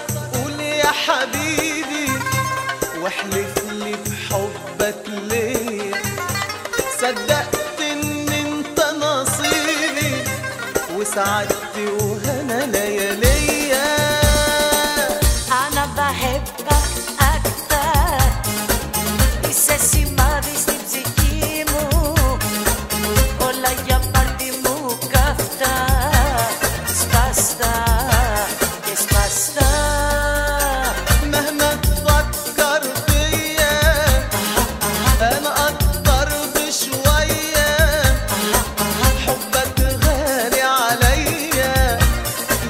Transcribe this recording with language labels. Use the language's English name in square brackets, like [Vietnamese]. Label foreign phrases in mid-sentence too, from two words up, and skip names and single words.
[Arabic] قول يا حبيبي، واحلف لي بحبك ليا. صدقت ان انت نصيبي وسعدتي وهنا لياليا. أنا بحبك أكتر، [Greek] είσαι σημάδι στην ψυχή μου. Όλα για πάρτι μου καυτά, σπαστά και σπαστά. [Arabic] مهما تفكر فيا انا اقدر بشوية. حبك غالي عليا